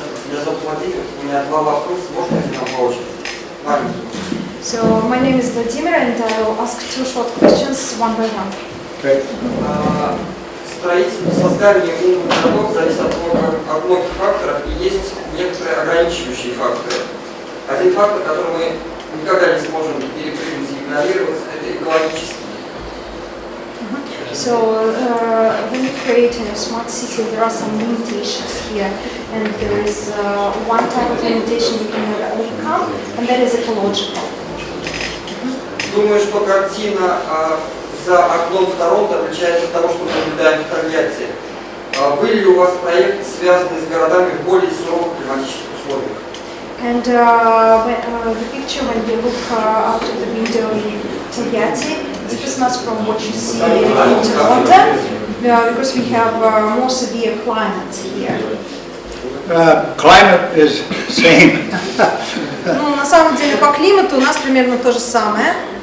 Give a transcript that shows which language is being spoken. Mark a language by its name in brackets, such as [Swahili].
[Russian] Меня зовут Владимир, у меня два вопроса, можно я задам? по очереди. Ладно. [English] So my name is Vladimir, and I will ask 2 short questions one by one. Okay. [Russian] Создание умных городов зависит от многих факторов, и есть некоторые ограничивающие факторы. Один фактор, который мы никогда не сможем перепрыгнуть и игнорировать, это экологический. [English] So when you create a smart city, there are some limitations here, and there is one type of limitation you can never overcome, and that is ecological. [Russian] Думаю, что картина за окном в Торонто отличается от того, что мы наблюдаем в Тольятти. Были ли у вас проекты, связанные с городами в более суровых климатических условиях? [English] And the picture when you look out of the window in Tольятти differs much from what you see in Toronto, because we have more severe climate here. Climate is same. [Russian] Ну, на самом деле по климату у нас примерно то же самое.